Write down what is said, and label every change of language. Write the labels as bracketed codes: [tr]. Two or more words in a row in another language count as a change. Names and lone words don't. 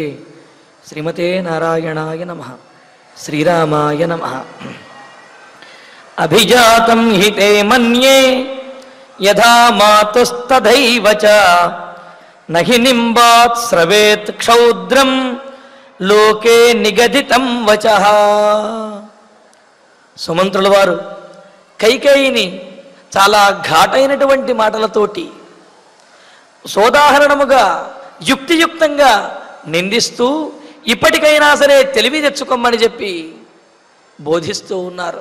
[sa] श्रीमते नारायणाय नमः। श्रीरामाय नमः। अभिजातं हि ते मन्ये यथा मातुस्तथैव च न हि निम्बात् स्रवेत् क्षौद्रं लोके निगदितं वचः। [te] సుమంత్రుల వారు కైకేయిని చాలా ఘాటైనటువంటి మాటలతోటి సోదాహరణముగా యుక్తియుక్తంగా నిందిస్తూ ఇప్పటికైనా సరే తెలివి తెచ్చుకోమని చెప్పి బోధిస్తూ ఉన్నారు.